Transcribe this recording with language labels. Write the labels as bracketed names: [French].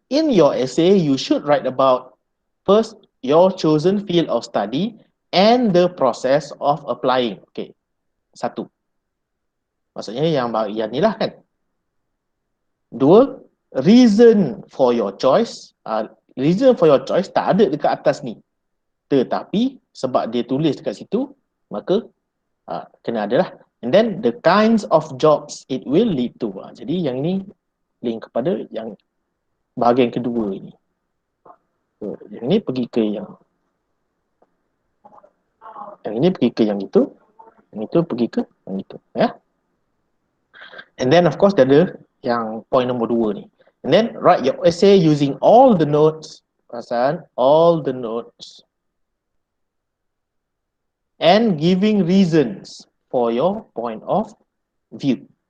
[English] In your essay, you should write about first, your chosen field of study and the process of applying. [Malay] Okay, satu. Maksudnya yang ni lah kan. [English] Dua, reason for your choice. Reason for your choice [Malay] tak ada dekat atas ni. Tetapi sebab dia tulis dekat situ, maka kena ada lah. [English] And then the kinds of jobs it will lead to. [Malay] Jadi yang ni link kepada yang bahagian kedua ini. So, yang ini pergi ke yang ini pergi ke yang itu, yang itu pergi ke yang itu, ya. [English] And then of course [Malay] ada yang point nombor 2 ni. [English] And then write your essay using all the notes, perasan, all the notes, and giving reasons for your point of view.